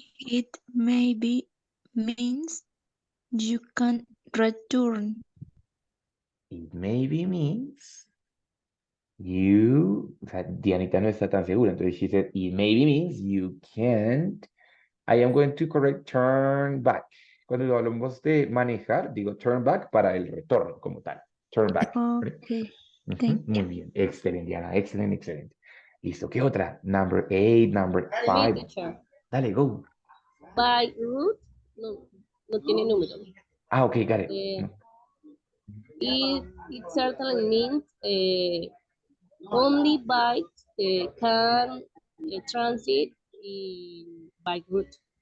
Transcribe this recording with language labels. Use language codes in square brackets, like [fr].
[en] It maybe means you can return. It maybe means you, [es] o sea, Dianita no está tan segura, entonces [en] she said, it maybe means you can't. I am going to correct turn back. [es] Cuando hablamos de manejar, digo [en] turn back [es] para el retorno como tal. [en] Turn back. ¿vale? Okay, Ujú, thank [es] muy bien, excelente, Diana, excelente, excelente. Listo, ¿qué otra? [en] Number 8, number Me, 5. teacher. [es] Dale, go. [en] By route, [es] no tiene número. [en] Ah, ok, got it. Eh, No. it certainly means only bikes can transit in bike route.